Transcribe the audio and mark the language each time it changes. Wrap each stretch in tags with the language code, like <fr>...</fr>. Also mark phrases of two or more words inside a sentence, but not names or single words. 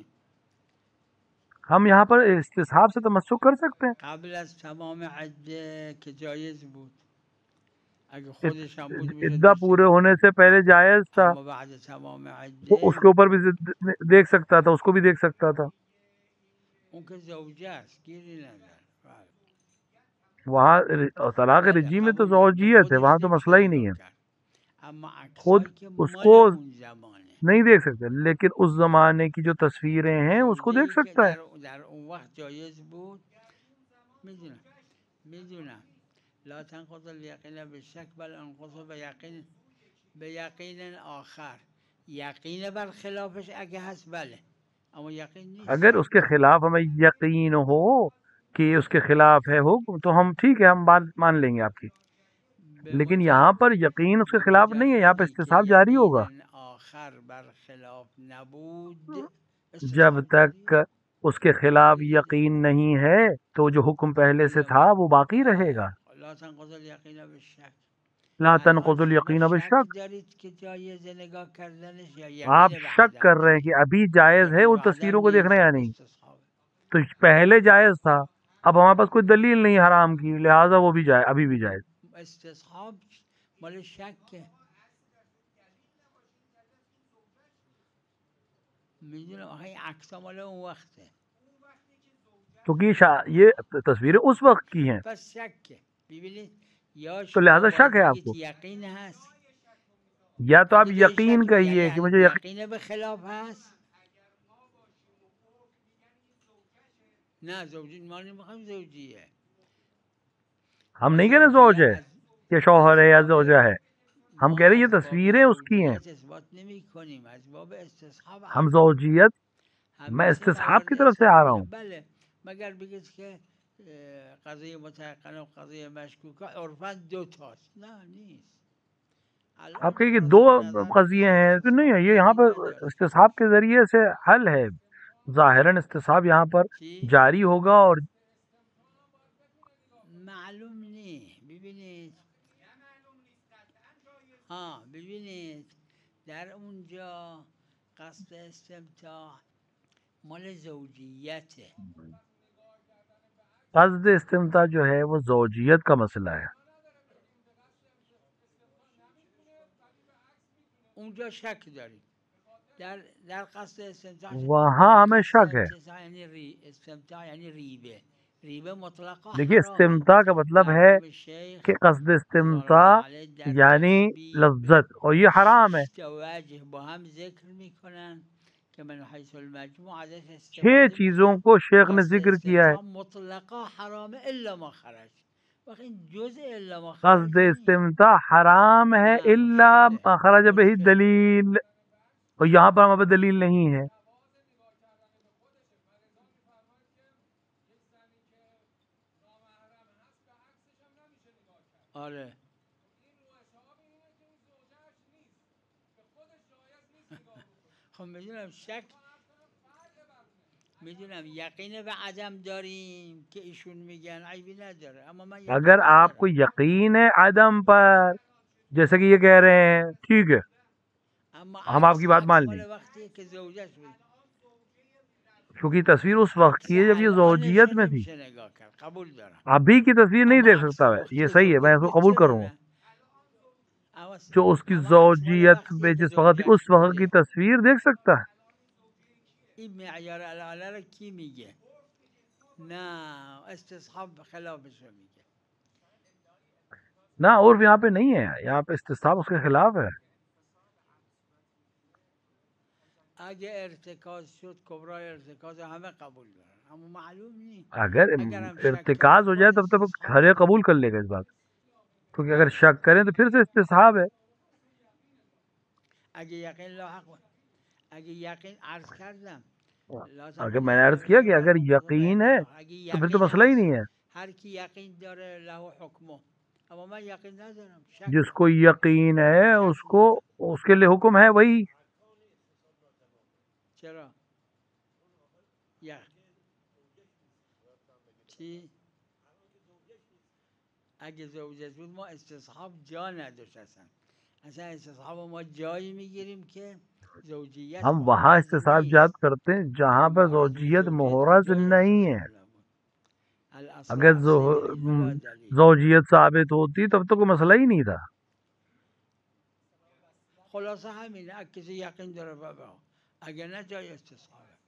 <hi>हम यहाँ पर इस्तिसाब से तमस्सुक कर सकते हैं।</hi> <fa>قبل از تمام عده که جایز بود، اگه خودش هم بود میشد</fa> <hi>इद्दा</hi> <fa>یکی</fa> <hi>पूरे</hi> <fa>دو تا،</fa> <hi>होने से पहले जायज़ था,</hi> <fa>اما بعد تمام</fa> <hi>वो</hi> <fa>عده</fa> <hi>उसके ऊपर भी देख सकता था, उसको भी देख सकता था।</hi> <fa>اون که زوجه است گیری نداره. بله.</fa> <hi>वहाँ तलाक</hi> <fa>بله</fa> <hi>रिजी में तो</hi> <fa>قبول دارم که</fa> <hi>ज़ौजियत है,</hi> <fa>خودش</fa> <hi>वहाँ तो</hi> <fa>نمیشه</fa> <hi>मसला ही नहीं</hi> <fa>نگاه</fa> <hi>है।</hi> <fa>کرد، اما</fa> <hi>खुद</hi> <fa>عکسایی که</fa> <hi>उसको</hi> <fa>مال اون زمانه،</fa> <hi>नहीं देख सकते, लेकिन उस ज़माने की जो तस्वीरें हैं उसको</hi> <fa>زوجه</fa> <hi>देख</hi> <fa>ای که</fa> <hi>सकता है।</hi> <fa>در اون وقت جایز بود. میدونم میدونم</fa> <ar>لا تنقض الیقین به شک بل انقض به یقین آخر.</ar> <fa>یقین بر خلافش اگه هست بله، اما یقین نیست</fa> <hi>अगर उसके</hi> <fa>شکه.</fa> <hi>खिलाफ हमें यकीन हो कि उसके खिलाफ है हुक्म, तो हम ठीक है, हम बात मान लेंगे आपकी। लेकिन यहाँ पर यकीन उसके</hi> <fa>به</fa> <hi>खिलाफ नहीं है, यहाँ पर</hi> <fa>مجردی که</fa> <hi>इस्तिसाब जारी होगा।</hi> <fa>یقین آخر بر خلاف نبود</fa> <hi>जब</hi> <fa>استصحاب جاری.</fa> <hi>तक उसके खिलाफ यकीन नहीं है, तो जो हुक्म पहले से</hi> <fa>الا</fa> <hi>था वो बाकी रहेगा।</hi> <ar>لا تنقض الیقین به شک.</ar> <hi>ला</hi> <fa>الان</fa> <hi>तनकुज़ुल</hi> <fa>شما</fa> <hi>यकीन</hi> <fa>شک</fa> <hi>बिशक।</hi> <fa>دارید که جایز نگاه کردنش یا</fa> <hi>आप</hi> <fa>یقین</fa> <hi>शक</hi> <fa>بعدم</fa> <hi>कर रहे हैं</hi> <fa>دارید؟</fa> <hi>कि अभी जायज़ है</hi> <fa>یقین</fa> <hi>उन</hi> <fa>بعدم</fa> <hi>तस्वीरों को देखना</hi> <fa>نیست</fa> <hi>या नहीं।</hi> <fa>استصحاب.</fa> <hi>तो पहले जायज़ था, अब हमारे पास कोई दलील नहीं हराम की, लिहाजा वो भी जाए, अभी भी जायज़।</hi> <fa>استصحاب مال شکه. میدونم آخه این عکس مال اون وقته،</fa> <hi>क्योंकि ये तस्वीरें उस वक्त की हैं,</hi> <fa>پس شکه. ببینید یا</fa> <hi>तो</hi> <fa>شما</fa> <hi>लिहाजा शक</hi> <fa>باید</fa> <hi>है</hi> <fa>بگید</fa> <hi>आपको।</hi> <fa>یقین هست.</fa> <hi>या तो आप</hi> <fa>اگه به</fa> <hi>यकीन</hi> <fa>شک</fa> <hi>कहिए कि</hi> <fa>یعنی</fa> <hi>मुझे</hi> <fa>یقین به خلاف هست. نه زوجی ما نمیخوایم زوجیه.</fa> <hi>हम</hi> <fa>ما</fa> <hi>नहीं कह रहे</hi> <fa>زوجیه</fa> <hi>ज़ौज है या शौहर है या</hi> <fa>باب</fa> <hi>ज़ौजा है, हम कह</hi> <fa>ما</fa> <hi>रहे हैं ये</hi> <fa>از باب</fa> <hi>तस्वीरें उसकी हैं।</hi> <fa>زوجیت اثبات نمی کنیم، از باب استصحاب</fa> <hi>हम</hi> <fa>حرف میزنیم.</fa> <hi>ज़ौजियत, मैं</hi> <fa>همیشه</fa> <hi>इस्तिसहाब</hi> <fa>موارد</fa> <hi>की तरफ से आ रहा</hi> <fa>استثناء</fa> <hi>हूँ।</hi> <fa>بله، مگر بگید که قضیه متعقل و قضیه مشکوک عرفاً دو تاست. نه نیست.</fa> <hi>आप</hi> <fa>الان</fa> <hi>कहिए</hi> <fa>که</fa> <hi>कि दो</hi> <fa>روشن نظر</fa> <hi>कज़िये</hi> <fa>نیست</fa> <hi>हैं, तो नहीं</hi> <fa>استصحاب</fa> <hi>है, ये यहाँ</hi> <fa>گیری</fa> <hi>पर</hi> <fa>نداره.</fa> <hi>इस्तिसाब के ज़रिए से हल है। ज़ाहिरन इस्तिसाब यहाँ पर</hi> <fa>چی؟</fa> <hi>जारी होगा और</hi> <fa>معلوم نیست. ببینید ببینید در اونجا قصد استمتاع مال زوجیته.</fa> <hi>क़स्द इस्तिमता जो है वो ज़ौजियत का मसला है।</hi> <fa>اونجا شک داریم در قصد استمتاع.</fa> <hi>वहाँ</hi> <fa>آخه</fa> <hi>हमें</hi> <fa>قصد</fa> <hi>शक है।</hi> <fa>استمتاع یعنی استمتاع یعنی ریبه. ریبه مطلقا</fa> <hi>देखिए,</hi> <fa>حرامه.</fa> <hi>इस्तिमता का मतलब है</hi> <fa>مرحوم</fa> <hi>कि</hi> <fa>شیخ</fa> <hi>क़स्द</hi> <fa>رضوان</fa> <hi>इस्तिमता</hi> <ar>الله علیه</ar> <fa>در</fa> <hi>यानी</hi> <fa>تسبیب</fa> <hi>लज्जत, और ये हराम है।</hi> <fa>6 تا وجه با هم ذکر میکنن که من حیث المجموع ازش 6 استفاده</fa> <hi>चीज़ों</hi> <fa>میشه.</fa> <hi>को शेख ने</hi> <fa>قصد</fa> <hi>जिक्र किया है।</hi> <fa>استمتاع مطلقا حرامه</fa> <ar>الا ما خرج.</ar> <fa>وقت این جزء</fa> <ar>الا ما</ar> <hi>क़स्द</hi> <fa>خرج نیست.</fa> <hi>इस्तिमता हराम है</hi> <fa>نه</fa> <hi>इल्ला</hi> <fa>مشکله،</fa> <ar>خرج به</ar> <fa>مشکل داره.</fa> <hi>दलील, और यहाँ पर हमारे पास दलील नहीं है।</hi> <fa>آره خب میدونم شک میدونم یقین به عدم داریم که ایشون میگن عیبی نداره اما من یقین</fa> <hi>अगर आपको</hi> <fa>ندارم</fa> <hi>यकीन है आदम पर, जैसे कि ये कह रहे हैं, ठीक है,</hi> <fa>اما</fa> <hi>हम आपकी बात</hi> <fa>عکس</fa> <hi>मान ली,</hi> <fa>مال وقتیه که زوجش بود</fa> <hi>क्योंकि तस्वीर उस वक्त</hi> <fa>عکس</fa> <hi>की है जब ये</hi> <fa>الانش</fa> <hi>जोजियत</hi> <fa>رو</fa> <hi>में थी.</hi> <fa>نمیشه نگاه کرد قبول دارم</fa> <hi>अभी की तस्वीर नहीं</hi> <fa>اما</fa> <hi>देख</hi> <fa>عکس</fa> <hi>सकता मैं,</hi> <fa>وقتی</fa> <hi>ये</hi> <fa>که</fa> <hi>सही है, मैं</hi> <fa>زوجش</fa> <hi>इसको</hi> <fa>بود</fa> <hi>कबूल</hi> <fa>چرا</fa> <hi>करूंगा.</hi> <fa>نه اما</fa> <hi>जो उसकी</hi> <fa>اما عکس مال</fa> <hi>जोजियत</hi> <fa>وقتیه</fa> <hi>में</hi> <fa>که</fa> <hi>जिस वक्त थी</hi> <fa>زوجش</fa> <hi>उस वक्त की</hi> <fa>بوده</fa> <hi>तस्वीर देख सकता है.</hi> <fa>این معیار الاله رو کی میگه نه استصحاب خلافش رو میگه</fa> <hi>ना उर्फ यहाँ पे नहीं है, यहाँ पे इस्तिस्साब उसके खिलाफ है.</hi> <fa>اگه ارتکاز شد کبرای ارتکاز همه قبول دارن اما معلوم نیست</fa> <hi>अगर</hi> <fa>اگر هم شک</fa> <hi>इर्तिकाज</hi> <fa>کردیم</fa> <hi>हो</hi> <fa>باز</fa> <hi>जाए तब तक</hi> <fa>استصحاب</fa> <hi>हर एक</hi> <fa>داره</fa> <hi>कबूल कर लेगा इस बात, क्योंकि अगर</hi> <fa>ها</fa> <hi>शक करें तो फिर से इस्तिस्साब है.</hi> <fa>اگه یقین لاحق اگه یقین عرض کردم لا</fa> <hi>अगर</hi> <fa>تنقض</fa> <hi>मैंने</hi> <fa>الا</fa> <hi>अर्ज किया कि</hi> <ar>بشک بل</ar> <hi>अगर</hi> <fa>انقض</fa> <hi>यकीन है</hi> <fa>بیقین اگه</fa> <hi>तो फिर तो</hi> <fa>یقین</fa> <hi>मसला ही</hi> <fa>هست</fa> <hi>नहीं है.</hi> <fa>هر کی یقین داره له حکمه اما من یقین ندارم شک دارم</fa> <hi>जिसको यकीन है</hi> <fa>شک</fa> <hi>उसको,</hi> <fa>دارم</fa> <hi>उसके लिए हुक्म है वही.</hi> <fa>چرا یا چی اگه زوجت بود ما استصحاب جا نداشت اصلا استصحاب ما جایی میگیریم که زوجیت</fa> <hi>हम वहाँ</hi> <fa>محرز</fa> <hi>इस्तिसाब</hi> <fa>نیست</fa> <hi>करते हैं</hi> <fa>اگه</fa> <hi>जहाँ पर</hi> <fa>محرز بود</fa> <hi>जोजियत</hi> <fa>زوجیت که</fa> <hi>मोहरज</hi> <fa>جای</fa> <hi>नहीं है.</hi> <fa>استصحاب نبود الاصل</fa> <hi>अगर</hi> <fa>اصل دلیل لا دلیل</fa> <hi>जोजियत साबित होती तब तो कोई मसला ही नहीं था.</hi> <fa>خلاصه همینه اگه کسی یقین داره بابا اگه نه جای استصحابه</fa>